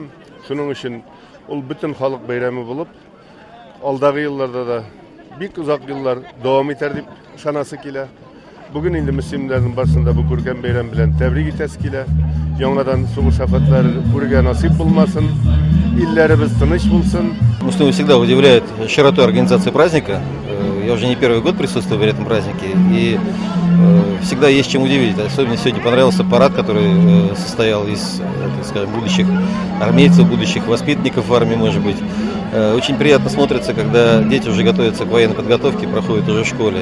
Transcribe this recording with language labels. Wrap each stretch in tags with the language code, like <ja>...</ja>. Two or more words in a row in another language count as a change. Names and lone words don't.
<tt>Шуның өчен ул бүтән халык бәйрәме булып, алдагы елларда да бик узак еллар дәвам итәр дип санасы килә. Бүген инде мөселманнарның барсында бу күргән бәйрәм белән тәбрик итәсе килә. Яңадан сугыш афәтләре күргә насип булмасын, илләребез тыныч булсын.</tt> <ru>Муслимы всегда удивляет широтой организации праздника. Я уже не первый год присутствую в этом празднике, и всегда есть чем удивить. Особенно сегодня понравился парад, который состоял из, так скажем, будущих армейцев, будущих воспитанников в армии, может быть. Очень приятно смотрится, когда дети уже готовятся к военной подготовке, проходят уже в школе.</ru>